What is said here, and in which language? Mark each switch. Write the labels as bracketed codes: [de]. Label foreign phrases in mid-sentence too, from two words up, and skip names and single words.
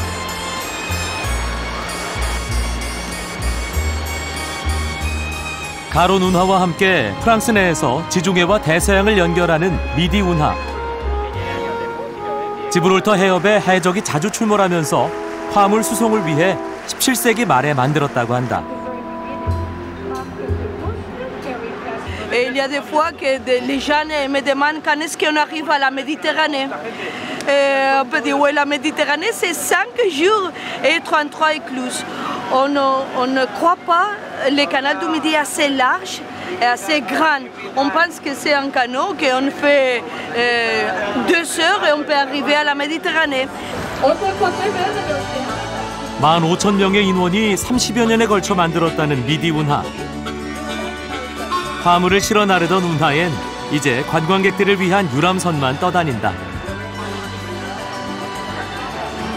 [ko] 가론 운하와 함께 프랑스 내에서 지중해와 대서양을 연결하는 미디 운하. 지브롤터 해협에 해적이 자주 출몰하면서 화물 수송을 위해 17세기 말에 만들었다고 한다. [fr] Et il y a des fois que les gens me demandent quand est-ce qu'on arrive à la Méditerranée. On peut dire oui, la Méditerranée c'est 5 jours et 33 écluses. On ne croit pas le canal du Midi assez large et assez grand. On pense que c'est un canot qu'on fait 2 heures et on peut arriver à la Méditerranée. [ko] 15,000명의 인원이 30여 년에 걸쳐 만들었다는 미디 운하. 화물을 실어 나르던 운하엔 이제 관광객들을 위한 유람선만 떠다닌다.